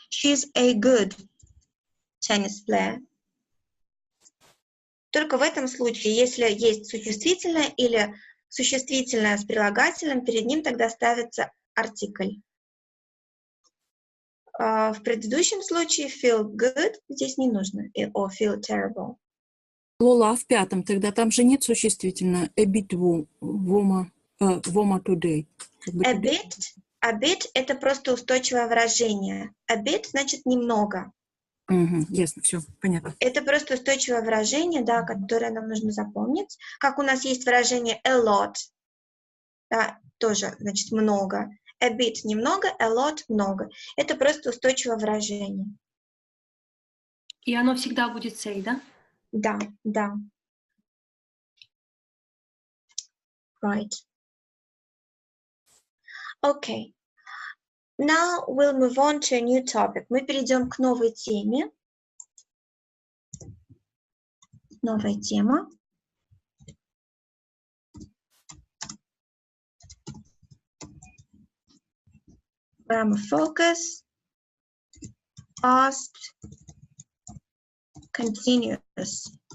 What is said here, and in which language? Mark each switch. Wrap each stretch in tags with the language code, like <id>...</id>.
<en>She is a good tennis player.</en> <ru>Только в этом случае, если есть существительное или существительное с прилагательным, перед ним тогда ставится артикль. В предыдущем случае feel good здесь не нужно,</ru> <en>or feel terrible.</en> <ru>Лола, а в пятом тогда там же нет существительного</ru> <en>a bit warmer today.</en> <ru>A bit это просто устойчивое выражение. A bit значит немного. Ясно, все, понятно. Это просто устойчивое выражение, да, которое нам нужно запомнить. Как у нас есть выражение a lot, да, тоже значит много. A bit немного, a lot много. Это просто устойчивое выражение. И оно всегда будет say, да? Да, да.</ru> <en>Right. Okay. Now we'll move on to a new topic.</en> <ru>Мы перейдем к новой теме. Новая тема.</ru> <en>Grammar focus. Past continuous.</en>